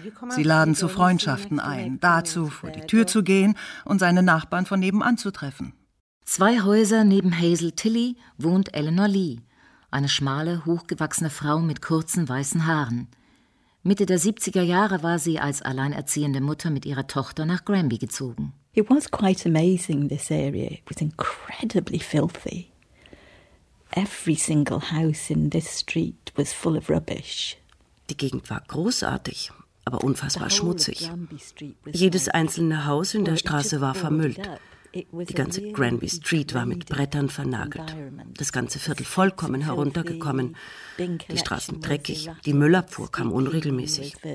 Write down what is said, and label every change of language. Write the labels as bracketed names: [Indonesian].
[German] Sie laden zu Freundschaften ein, dazu vor die Tür zu gehen und seine Nachbarn von nebenan zu treffen. Zwei Häuser neben Hazel Tilly wohnt Eleanor Lee, eine schmale, hochgewachsene Frau mit kurzen, weißen Haaren. Mitte der 70er Jahre war sie als alleinerziehende Mutter mit ihrer Tochter nach Granby gezogen. [English] It was quite amazing, this area. It was incredibly filthy. Every single house in this street was full of rubbish. [German] Die Gegend war großartig, aber unfassbar schmutzig. Jedes einzelne Haus in der Straße war vermüllt. Die ganze Granby Street war mit Brettern vernagelt. Das ganze Viertel vollkommen heruntergekommen. Die Straßen dreckig, die Müllabfuhr kam unregelmäßig.